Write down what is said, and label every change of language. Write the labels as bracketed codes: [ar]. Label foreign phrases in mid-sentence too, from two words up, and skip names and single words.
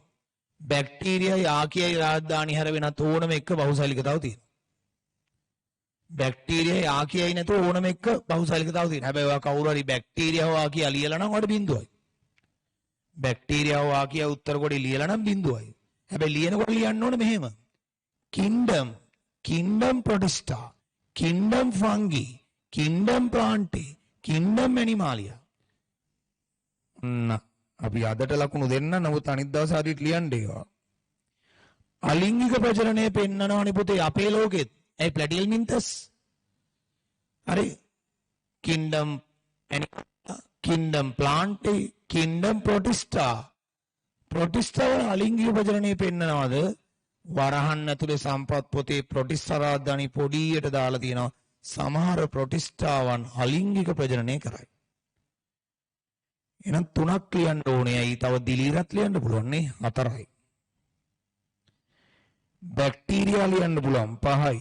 [si] බැක්ටීරියයි ආකියයි රාජධානි හැර වෙනත් ඕනම එක බහුසෛලිකතාව තියෙනවා. බැක්ටීරියයි ආකියයි නැතුව ඕනම එක බහුසෛලිකතාව තියෙනවා. හැබැයි ඔයා කවුරු හරි බැක්ටීරියාව ආකිය ලියලා නම් ඔයාලට බිඳුවයි. බැක්ටීරියාව ආකිය උත්තර කොටේ ලියලා නම් බිඳුවයි. හැබැයි ලියනකොට ලියන්න ඕනේ මෙහෙම. [en] kingdom protista, kingdom fungi, kingdom plantae, kingdom animalia. [si] අපි අදට ලකුණු දෙන්න නමුත් අනිත් දවස් හරියට ලියන්න ඒවා. අලිංගික ප්‍රජනනය පෙන්නනවනේ පුතේ අපේ ලෝකෙත්. ඒ ප්ලැටිහෙල්මින්තස්. හරි. [en] kingdom animalia, kingdom plantae, kingdom protista. [si] protista වල අලිංගික ප්‍රජනනය පෙන්නනවද? වරහන් ඇතුලේ සම්පත් පොතේ ප්‍රොටිස්ටා රාජධානි පොඩියට දාලා තියෙනවා. සමහර ප්‍රොටිස්ටාවන් අලිංගික ප්‍රජනනය කරයි. එහෙනම් 3ක් ලියන්න ඕනේ. අයි තව දිලීරත් ලියන්න පුළුවන් නේ 4යි. බැක්ටීරියා ලියන්න පුළුවන් 5යි.